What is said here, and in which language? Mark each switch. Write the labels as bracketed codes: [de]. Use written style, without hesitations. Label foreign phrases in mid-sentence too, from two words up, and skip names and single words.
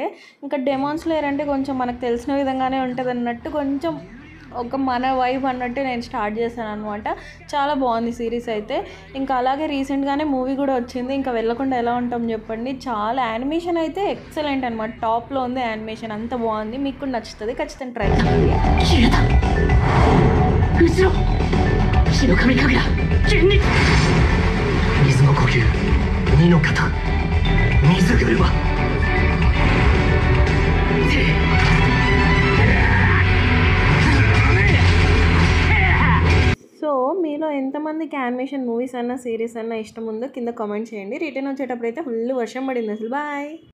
[te] ఇంకా 'డెమాన్ స్లేయర్' అంటే కొంచెం మనకు తెలిసిన విధంగానే ఉంటదన్నట్టు కొంచెం ఒక మన వైబ్ అన్నట్టు నేను స్టార్ట్ చేశాననమాట. చాలా బాగుంది సిరీస్ అయితే. ఇంకా అలాగే రీసెంట్‌గానే మూవీ కూడా వచ్చింది. ఇంకా వెళ్ళకుండా ఎలా ఉంటాం చెప్పండి. చాలా యానిమేషన్ అయితే ఎక్సలెంట్ అనమాట. టాప్‌లో ఉంది యానిమేషన్. అంత బాగుంది. మీకు కూడా నచ్చుతుంది. ఖచ్చితంగా ట్రై చేయండి. [ja] 後ろ日の神神楽現に水の呼吸二の型水車 [te] సో మీలో ఎంతమందికి [en] animation movies [te] అన్నా, సిరీస్ అన్నా ఇష్టం ఉందో కింద కామెంట్ చేయండి. రిటర్న్ వచ్చేటప్పుడు అయితే ఫుల్ వర్షం పడింది అసలు. బాయ్.